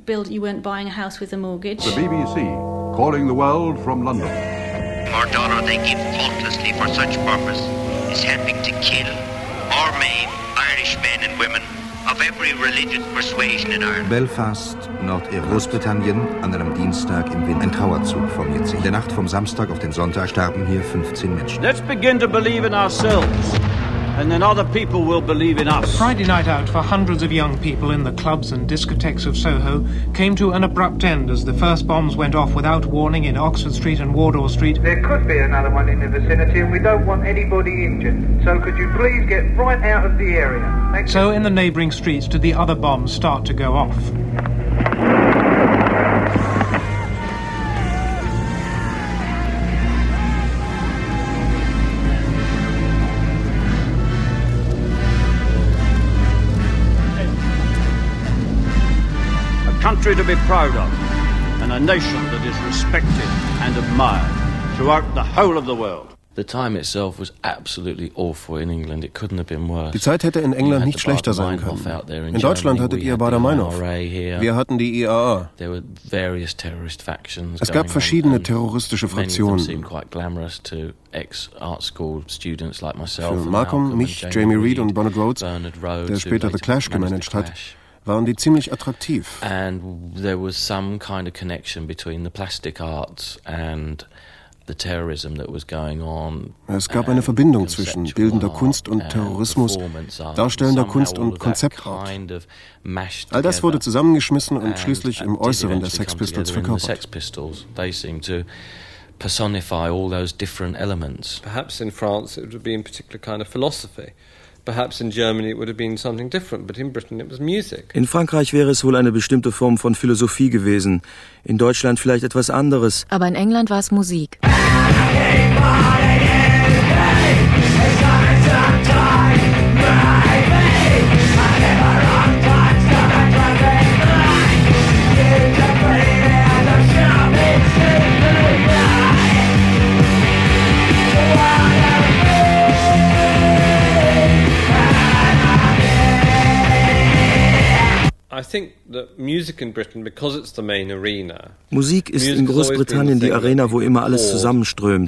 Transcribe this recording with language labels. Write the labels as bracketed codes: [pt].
[en] You weren't buying a house with a mortgage. The BBC, calling the world from London. Our daughter they give faultlessly for such purpose is helping to kill or maim Irish men and women of every religious persuasion in Ireland. [de] Belfast, Nordirland. Großbritannien, an einem Dienstag im Winter. Ein Trauerzug formiert sich. In der Nacht vom Samstag auf den Sonntag starben hier 15 Menschen. [en] Let's begin to believe in ourselves, and then other people will believe in us. Friday night out for hundreds of young people in the clubs and discotheques of Soho came to an abrupt end as the first bombs went off without warning in Oxford Street and Wardour Street. There could be another one in the vicinity and we don't want anybody injured. So could you please get right out of the area? Thank so in the neighbouring streets did the other bombs start to go off. Country to be proud of, and a nation that is respected and admired throughout the whole of the world. The time itself was absolutely awful in England. It couldn't have been worse. [de] Die Zeit hätte in England nicht schlechter sein können. In Deutschland hattet ihr Bader-Meinhof. Wir hatten die IRA. [en] There were various terrorist factions. [de] Es gab verschiedene terroristische Fraktionen. [en] Many of them seemed quite glamorous to ex-art school students like myself. [de] Für Malcolm, mich, Jamie Reed und Bernard Rhodes, der später The Clash gemanagt hat, waren die ziemlich attraktiv. [en] And there was some kind of connection between the plastic arts and the terrorism that was going on. [de] Es gab eine Verbindung zwischen bildender Kunst und Terrorismus, darstellender Kunst und Konzeptart. All das wurde zusammengeschmissen und schließlich im Äußeren der Sex Pistols verkörpert. [en] Sex Pistols, they seem to personify all those different elements. Perhaps in France it would have been a particular kind of philosophy. Perhaps in Germany it would have been something different, but in Britain it was music. [de] In Frankreich wäre es wohl eine bestimmte Form von Philosophie gewesen. In Deutschland vielleicht etwas anderes. Aber in England war es Musik. [en] I think that music in Britain, because it's the main arena. [de] Musik ist in Großbritannien die Arena, wo immer alles zusammenströmt.